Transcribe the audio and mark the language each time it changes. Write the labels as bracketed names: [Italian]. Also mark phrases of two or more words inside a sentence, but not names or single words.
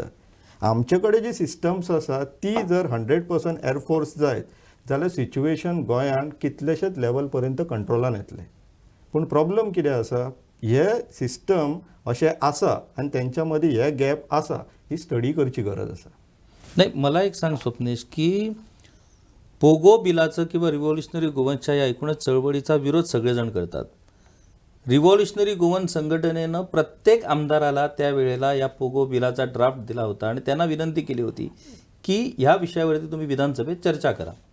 [Konkani] आमचे कडेन जी सिस्टम्स आसा ती जर 100% एअरफोर्स जायत जाल्यार सिच्युएशन गोंयान कितलेशेच लेवल पर्यंत कंट्रोलान येतले. पूण प्रॉब्लम कितें आसा, हे सिस्टम अशें आसा आनी तेंच्या मदीं हे गॅप आसा, ही स्टडी करची गरज आसा. [Marathi] नाही, मला एक सांग स्वप्नेश की पोगो बिलाचं किंवा रिव्हॉल्युशनरी गोवन्सच्या या एकूणच चळवळीचा विरोध सगळेजण करतात. रिव्हॉल्युशनरी गोवन्स संघटनेनं प्रत्येक आमदाराला त्यावेळेला या पोगो बिलाचा ड्राफ्ट दिला होता आणि त्यांना विनंती केली होती की ह्या विषयावरती तुम्ही विधानसभेत चर्चा करा.